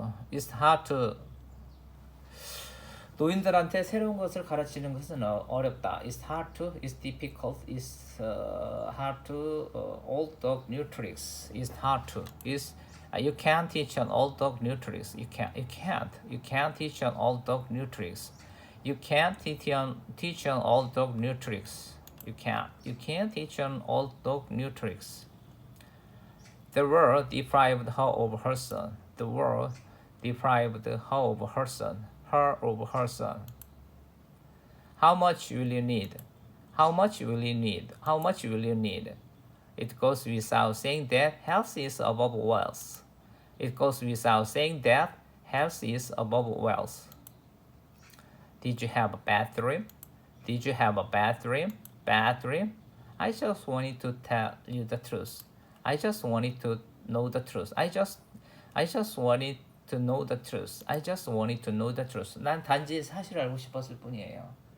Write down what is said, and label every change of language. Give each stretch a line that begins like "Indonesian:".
English: It's hard to
Korean: 노인들한테 새로운 것을 가르치는 것은 어렵다.
English: It's hard to, it's difficult, it's hard to. Old dog new tricks. It's hard to. You can't teach an old dog new tricks. You can't teach an old dog new tricks. You can't teach an old dog new tricks. You can't teach an old dog new tricks. The world deprived her of her son. The world deprived her of her son. Her of her son. How much will you need? How much will you need? How much will you need? It goes without saying that health is above wealth. It goes without saying that health is above wealth. Did you have a bad dream? Did you have a bad dream? Bad dream? I just wanted to tell you the truth. I just wanted to know the truth. I just wanted to know the truth. I just wanted to know the truth.
Korean: 난 단지 사실을 알고 싶었을 뿐이에요.